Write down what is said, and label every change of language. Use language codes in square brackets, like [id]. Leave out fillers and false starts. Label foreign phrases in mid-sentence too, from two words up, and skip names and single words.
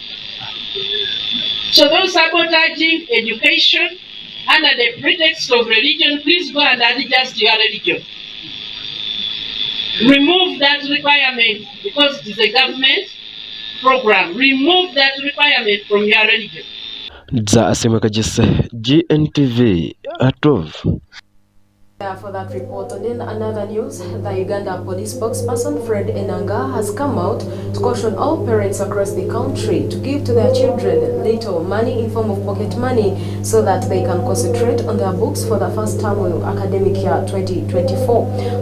[en] So those sabotaging education under the pretext of religion, please go and adjust your religion. Remove that requirement because it is a government program. Remove that requirement from your religion. [lg] Za asemeka jese GNTV ATUBANDIIZE. [en] For that report. And in another news, the Uganda police spokesperson Fred Enanga has come out to caution all parents across the country to give to their children little money in form of pocket money so that they can concentrate on their books for the first term of academic year 2024.